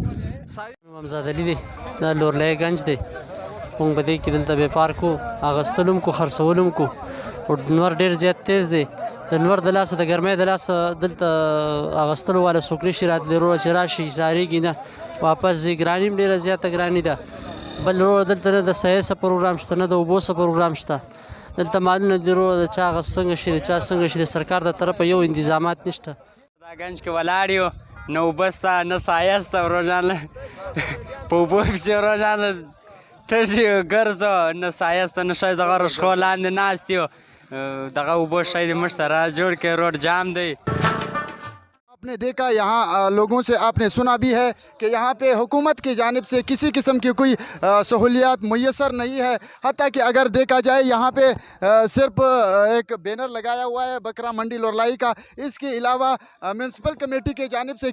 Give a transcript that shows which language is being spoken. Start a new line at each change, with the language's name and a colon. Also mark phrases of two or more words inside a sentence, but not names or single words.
Pashto: امامزاد علي دی دا لورلای گنج دی مونږ په دې کې دلته بیپار کو اغستلو هم کو خرڅولو هم کو او نور ډېر زیات تیز دی د نور د لاسه د ګرمۍ د لاسه دلته اغستلو والا څوک نشي راتلی وروره چې راشي سارېږي نه واپس ځي ګراني هم ډېره زیاته ګراني ده بل وروره دلته نه د سایې څه پروګرام شته نه د اوبو څه پروګرام شته دلته مالونه دي وروره د چا هغه څنګه شي د چا څنګه شي د سرکار د طرفه یو انتظامات نشته دا گنج کې ولاړ یو نه اوبه شته نه سایه شته ورو په اوبو پسې ورو تږي ګرځو نه سایه شته نه شی دغه رشخو لاندې ناست یو دغه اوبو شی د موږ ته را جوړ کړي روډ جام دی
Urdu: آپ نے دیکھا یہاں لوگوں سے آپ نے سنا بھی ہے کہ یہاں پے حکومت کی جانب سے کسی قسم کی کوئی سہولیات میسر نہیں ہے حتیٰ کہ اگر دیکھا جائے یہاں پے صرف ایک بینر لگایا ہوا ہے بکرا منڈی لورالائی کا اس کے علاوہ
English: municipal committee
Urdu: کے جانب سے